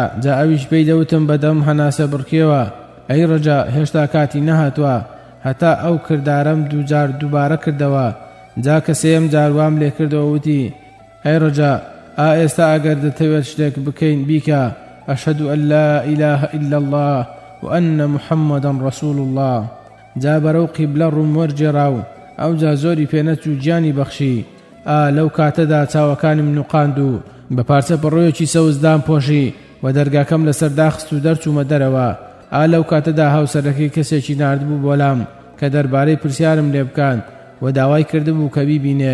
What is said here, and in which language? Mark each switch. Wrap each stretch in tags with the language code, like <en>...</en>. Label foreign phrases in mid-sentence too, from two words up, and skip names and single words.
<ckb>جا ئەویش پێی دەوتم بەدەم هەناسە بڕکێوە: ئەی ڕەجا، هێشتا کاتی نەهاتووە، هەتا ئەو کردارەم دووجار دووبارە کردەوە. جا کە سێم جار وام لێ کردەوە وتی: ئەی ڕەجا، ئێستا ئەگەر دەتەوێت شتێک بکەین بیکە:</ckb> <ar>ئەشهەدو ئەن لا ئیلاهە ئیلا الله وأن محمدا رسول الله.</ar> <ckb>جا بەرەو قیبلە ڕوون وەرجێڕا و ئەو جا زۆری پێنەچوو گیانی بەخشی. لەو کاتەدا چاوەکانم نوقاند و بە پارچە پڕۆیەکی سەوزدان پۆشی و دەرگاکەم لەسەر داخست و دەرچوومە دەرەوە. لەو کاتەدا هاوسەرەکەی کەسێکی ناردبوو بۆلام کە دەربارەی پرسیارم لێ بکات و داوای کردبوو کە بیبینێ.</ckb>